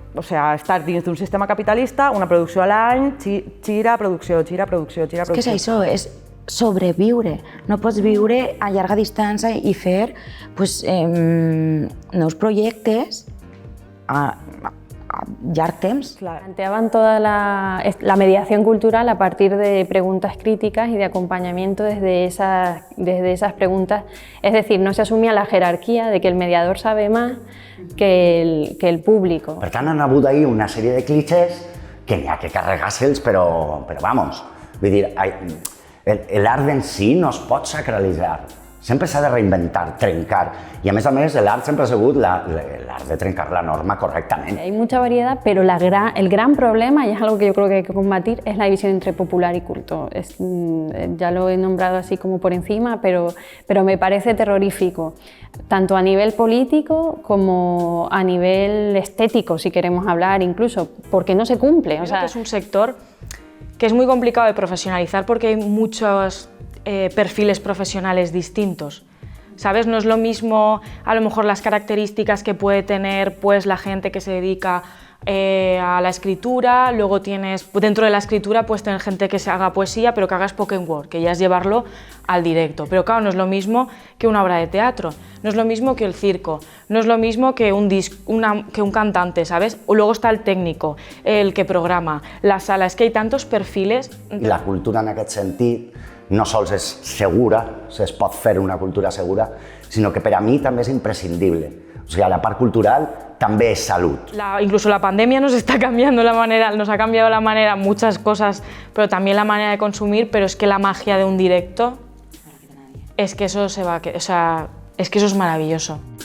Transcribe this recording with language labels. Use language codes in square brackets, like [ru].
[ca] O sigui, estar dins d'un sistema capitalista, una producció a l'any, gira, producció. És que és això, és sobreviure. No pots viure a llarga distància i fer nous projectes a llarg temps. [es] Planteaban toda la mediación cultural a partir de preguntas críticas y de acompañamiento desde esas preguntas. Es decir, no se asumía la jerarquía de que el mediador sabe más que el público. [ca] Per tant, han hagut ahir una sèrie de clichés que n'hi ha que carregar-se'ls, però vamos, vull dir, l'art en si no es pot sacralitzar. Sempre s'ha de reinventar, trencar. Y a més, l'art sempre ha sigut l'art de trencar la norma correctament. [es] Hay mucha variedad, pero el gran problema, y es algo que yo creo que hay que combatir, es la división entre popular y culto. Ya lo he nombrado así como por encima, pero me parece terrorífico, tanto a nivel político como a nivel estético, si queremos hablar incluso, porque no se cumple. O sea, es un sector que es muy complicado de profesionalizar porque hay muchos perfiles profesionales distintos, ¿sabes? No es lo mismo a lo mejor las características que puede tener pues la gente que se dedica a la escritura, luego tienes dentro de la escritura pues tener gente que se haga poesía pero que haga spoken word, que ya es llevarlo al directo, pero claro, no es lo mismo que una obra de teatro, no es lo mismo que el circo, no es lo mismo que un cantante, ¿sabes? O luego está el técnico, el que programa, la sala, es que hay tantos perfiles. [ca] I la cultura en aquest sentit no sols és segura, es pot fer una cultura segura, sinó que per a mi també és imprescindible. O sigui, la part cultural també és salut. [es] Incluso la pandemia nos está cambiando la manera, nos ha cambiado la manera, muchas cosas, pero también la manera de consumir, pero es que la magia de un directo, es que eso es que eso es maravilloso.